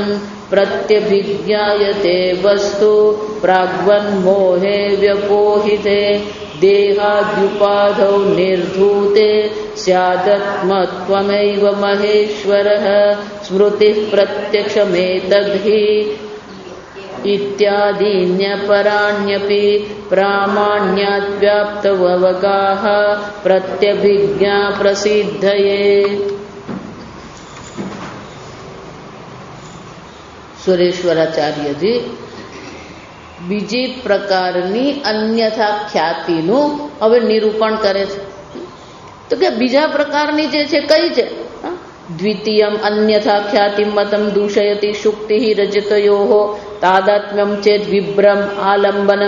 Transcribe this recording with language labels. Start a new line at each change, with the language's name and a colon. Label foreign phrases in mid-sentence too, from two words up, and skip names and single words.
Sanskrit: प्रत्यभिज्ञायते वस्तु प्राग्वन्मोहे व्यपोहिते देहाद्युपाधौ निर्धूते स्यादत्मत्वमेव महेश्वरः स्मृतिः प्रत्यक्षमेतद्धि इत्यादीन्यपराण्यपि प्रामाण्याद्व्याप्तवगाः प्रत्यभिज्ञा प्रसिद्धये।
Gujarati: સુરેશ્વરાચાર્યજી બીજી પ્રકારની અન્યથા ખ્યાતિનું હવે નિરૂપણ કરે છે. તો કે બીજા પ્રકારની જે છે કઈ છે?
Sanskrit: દ્વિતીયમ અન્યથા ખ્યાતિમ મતમ દૂષયતિ શુક્તિ રજતયોઃ તાદાત્મ્યમ ચેત વિભ્રમ આલંબનમ.